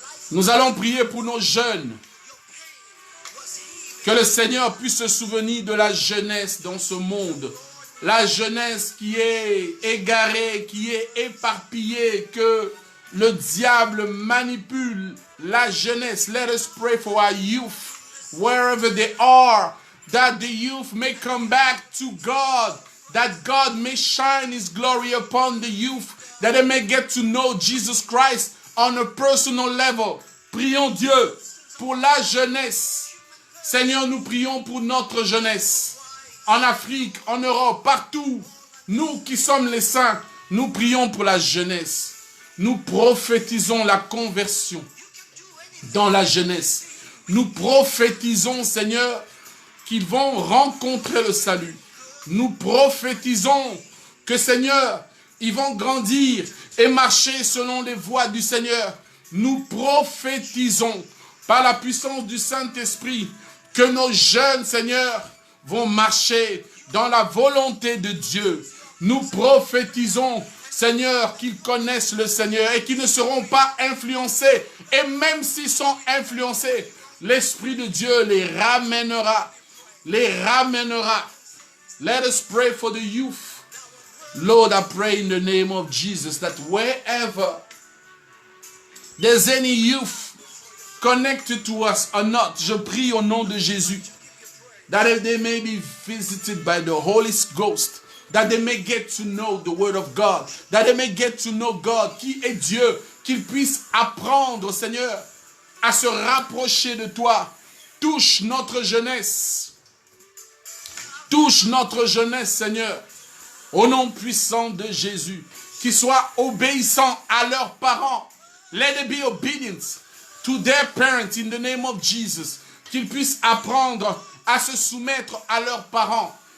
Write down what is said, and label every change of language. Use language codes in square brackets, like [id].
[fr] Nous allons prier pour nos jeunes. Que le Seigneur puisse se souvenir de la jeunesse dans ce monde. La jeunesse qui est égarée, qui est éparpillée, que le diable manipule la jeunesse. [en] Let us pray for our youth, wherever they are, that the youth may come back to God, that God may shine His glory upon the youth, that they may get to know Jesus Christ on a personal level. [fr] Prions Dieu pour la jeunesse. Seigneur, nous prions pour notre jeunesse. En Afrique, en Europe, partout. Nous qui sommes les saints, nous prions pour la jeunesse. Nous prophétisons la conversion dans la jeunesse. Nous prophétisons, Seigneur, qu'ils vont rencontrer le salut. Nous prophétisons que, Seigneur, ils vont grandir et marcher selon les voies du Seigneur. Nous prophétisons par la puissance du Saint-Esprit que nos jeunes, Seigneur, vont marcher dans la volonté de Dieu. Nous prophétisons, Seigneur, qu'ils connaissent le Seigneur et qu'ils ne seront pas influencés. Et même s'ils sont influencés, l'Esprit de Dieu les ramènera. Les ramènera. [en] Let us pray for the youth. Lord, I pray in the name of Jesus that wherever there's any youth connected to us or not, [fr] je prie au nom de Jésus, [en] that they may be visited by the Holy Ghost, that they may get to know the Word of God, that they may get to know God, [fr] qui est Dieu, qu'ils puissent apprendre, Seigneur, à se rapprocher de toi. Touche notre jeunesse. Touche notre jeunesse, Seigneur, au nom puissant de Jésus, qu'ils soient obéissants à leurs parents. [en] Let them be obedient to their parents in the name of Jesus. [fr] Qu'ils puissent apprendre à se soumettre à leurs parents.